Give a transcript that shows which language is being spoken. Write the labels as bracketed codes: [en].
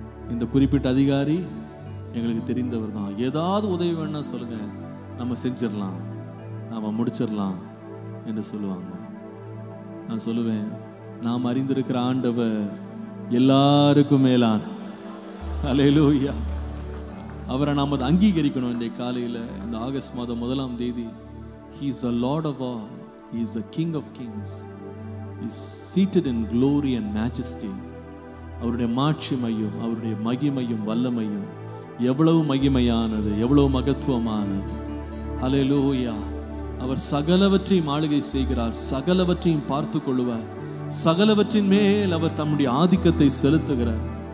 [ta] இந்த குறிப்பிட்ட அதிகாரி எங்களுக்கு தெரிந்தவர் தான். ஏதாவது உதவி வேணும்னா சொல்லுங்க, நம்ம செஞ்சிடலாம், நாம முடிச்சிடலாம் என்று சொல்லுவாங்க. நான் சொல்லுவேன், நாம் அறிந்திருக்கிற ஆண்டவர் எல்லாருக்கும் மேலான. ஹல்லேலூயா. அவரை நாம் அதை அங்கீகரிக்கணும். இன்றைய காலையில் இந்த ஆகஸ்ட் மாதம் 1ஆம் தேதி, [en] He is the Lord of all. He is the King of kings. He is seated in glory and majesty. [ta] அவருடைய மாட்சிமையும் அவருடைய மகிமையும் வல்லமையும் எவ்வளவு மகிமையானது, எவ்வளவு மகத்துவமானது. ஹல்லேலூயா. அவர் சகலவற்றையும் ஆளுகை செய்கிறார், சகலவற்றையும் பார்த்து கொள்ளுவார், சகலவற்றின் மேல் அவர் தம்முடைய ஆதிக்கத்தை செலுத்துகிறார்.